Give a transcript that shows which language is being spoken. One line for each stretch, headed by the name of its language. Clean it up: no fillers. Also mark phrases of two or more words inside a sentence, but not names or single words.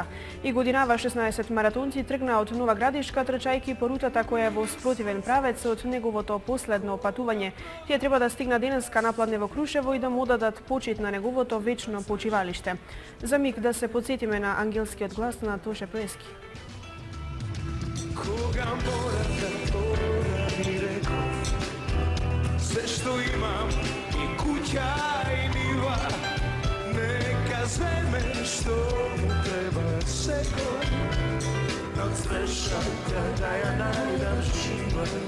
Macedonian: И годинава 16 маратонци тргна од Нова Градишка трчајки по рутата која е во спротивен правец од неговото последно патување. Тие треба да стигна денеска напладне во Крушево и да му дадат почит на неговото вечно почивалиште. За миг да се подсетиме на ангелскиот глас на Тоше Проески. Све што имам и куќа и нива, нека земе што му треба секо, од свешака да ја најдам жива.